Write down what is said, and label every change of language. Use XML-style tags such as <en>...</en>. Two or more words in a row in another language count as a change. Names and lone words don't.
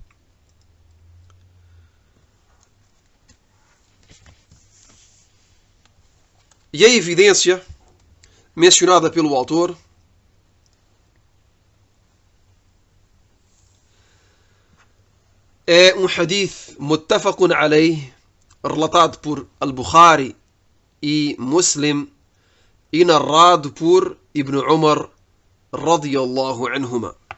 <pt>E a evidência mencionada pelo autor é um hadith</pt> <ar>متفق عليه,</ar> <pt>relatado por Al-Bukhari e Muslim e narrado por Ibn Umar</pt> <ar>رضي الله عنهما.</ar>